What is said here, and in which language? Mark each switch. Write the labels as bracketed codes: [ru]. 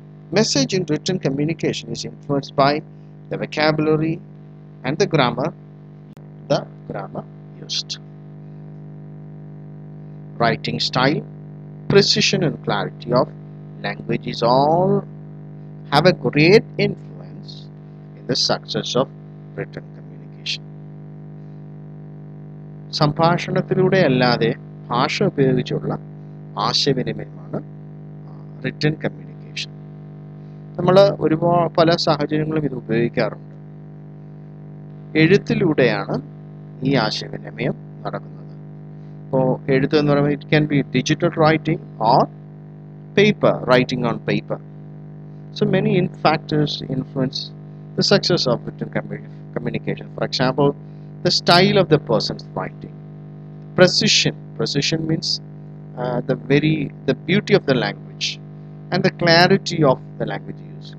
[en] Message in written communication is influenced by the vocabulary and the grammar used. Writing style, precision and clarity of language is all have a great influence in the success of written communication. [ml] സംഭാഷണത്തിലൂടെ അല്ലാതെ ഭാഷ ഉപയോഗിച്ചുള്ള ആശയവിനിമയമാണ് written communication. നമ്മൾ പല സാഹചര്യങ്ങളും ഇത് ഉപയോഗിക്കാറുണ്ട്. എഴുത്തിലൂടെയാണ് ഈ ആശയവിനിമയം നടക്കുന്നത്. അപ്പോൾ എഴുത്ത് എന്ന് പറയുമ്പോൾ [en] It can be digital writing or paper, writing on paper. So many factors influence the success of written communication. For example, the style of the person's writing. Precision means the beauty of the language, and the clarity of the language used.